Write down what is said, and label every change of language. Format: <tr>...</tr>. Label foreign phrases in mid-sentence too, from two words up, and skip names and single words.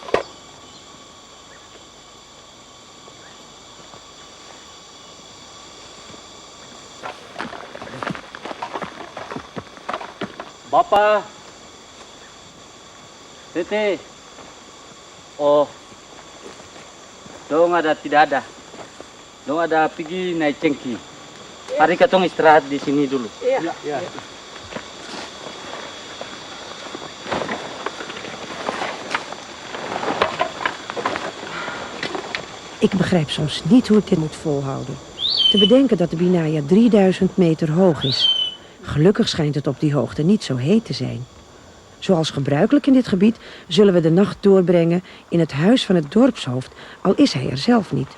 <abs>Bapak, Tete, oh, dong ada tidak ada, dong ada pergi naik cengki. Hari katong istirahat di sini dulu. Iya.</abs> <nl>Ik begrijp soms niet hoe ik dit moet volhouden. Te bedenken dat de Binaya 3000 meter hoog is. Gelukkig schijnt het op die hoogte niet zo heet te zijn. Zoals gebruikelijk in dit gebied zullen we de nacht doorbrengen in het huis van het dorpshoofd, al is hij er zelf niet.</nl>